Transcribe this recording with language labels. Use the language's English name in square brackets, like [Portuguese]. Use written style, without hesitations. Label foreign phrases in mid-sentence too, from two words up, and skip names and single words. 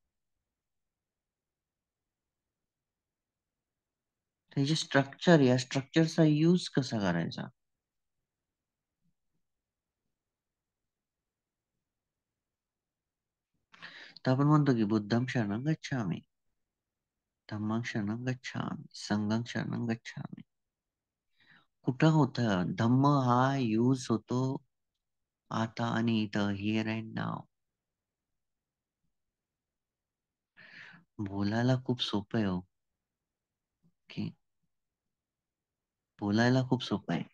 [Marathi] हे जे स्ट्रक्चर, या स्ट्रक्चरचा यूज कसा करायचा? तर आपण म्हणतो की [Pali] बुद्धम शरणं गच्छामि. धम्मं शरणं गच्छामि, संघं शरणं गच्छामि. [Marathi] कुठं होतं धम्म हा यूज होतो आता आणि इथं, [English] here and now. [Marathi] बोलायला खूप सोपं आहे हो, की बोलायला खूप सोपं आहे.